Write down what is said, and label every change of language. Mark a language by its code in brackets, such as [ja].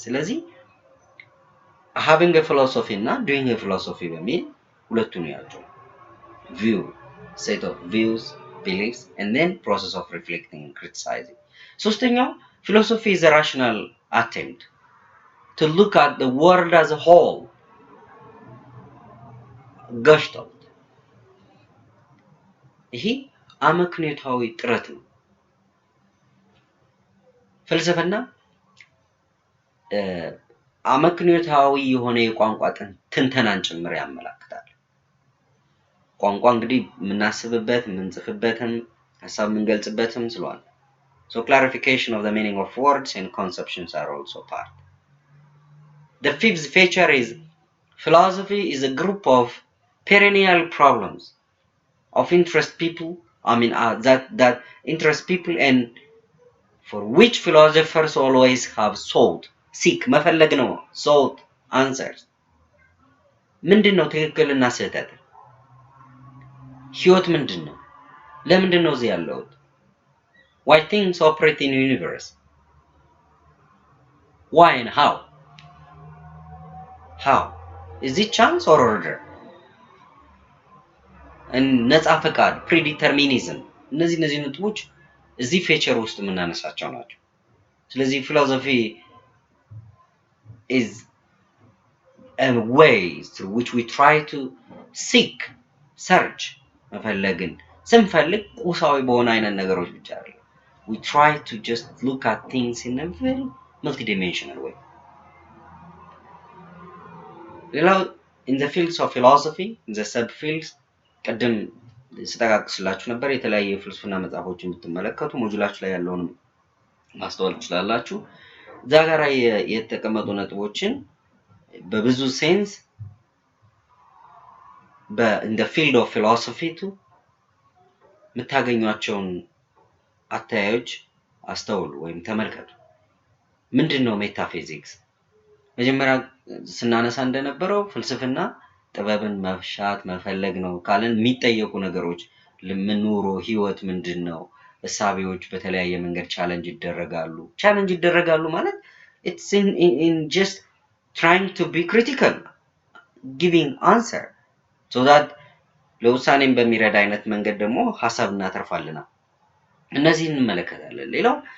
[en] ስለዚህ having a philosophy እና doing a philosophy [am] በሚል ሁለቱን ያዙ. [en] view set of views beliefs, and then process of reflecting and criticizing. ሶስተኛው philosophy is a rational attempt to look at the world as a whole. [de] Gestalt. [am] ይሄ አመክንዮታዊ ጥረት ነው። ፍልስፍና አመክንዮታዊ የሆነ የቋንቋ ትንተናን ጭምር ያመላክታል። ቋንቋ እንግዲህ የምናስብበት የምንጽፍበትም ሀሳብ የምንገልጽበትም ስለሆነ [en] so clarification of the meaning of words and conceptions are also part. The fifth feature is philosophy is a group of perennial problems of interest people, that interest people and for which philosophers always have sought, seek, [am] መፈለግ ነው [en] sought answers. [am] ምንድነው ትክክልና ስህተት? ህይወት ምንድነው? ለምንድነው እዚህ ያለሁት? [en] Why things operate in the universe? Why and how? How? Is it chance or order? [am] ነፃ ፈቃድ predeterminism እነዚህ ነጥቦች እዚህ ፌቸር ውስጥ የምናነሳቸው ናቸው። ስለዚህ [en] philosophy is a way through which we try to seek, search, [am] መፈለግን ስንፈልግ ቁሳዊ በሆነ አይነት ነገሮች ብቻ አይደለም. [en] We try to just look at things in a very multidimensional way. [am] ሌላው [en] in the fields of philosophy, in the subfields [am] ቀደም ስጠቃቅስላችሁ ነበር የተለያየ ፍልስፍና መጽሐፎችን ብትመለከቱ ሞጁላችሁ ላይ ያለውን ማስተዋል ትችላላችሁ። እዛ ጋር የተቀመጡ ነጥቦችን በብዙ ሴንስ [en] in the field of philosophy to [am] የምታገኟቸውን አተያዮች አስተውሉ ወይም ተመልከቱ። ምንድነው ሜታፊዚክስ? መጀመሪያ ስናነሳ እንደነበረው ፍልስፍና ጥበብን መፍሻት መፈለግ ነው ካለን የሚጠየቁ ነገሮች ለምንኖሮ ህይወት ምንድነው? እሳቤዎች በተለያየ መንገድ ቻሌንጅ ይደረጋሉ ማለት [en] it's in just trying to be critical, giving answer so that [am] ለውሳኔም በሚረዳ አይነት መንገድ ደግሞ ሐሳብ እናተርፋለና እነዚህን እንመለከታለን። ሌላው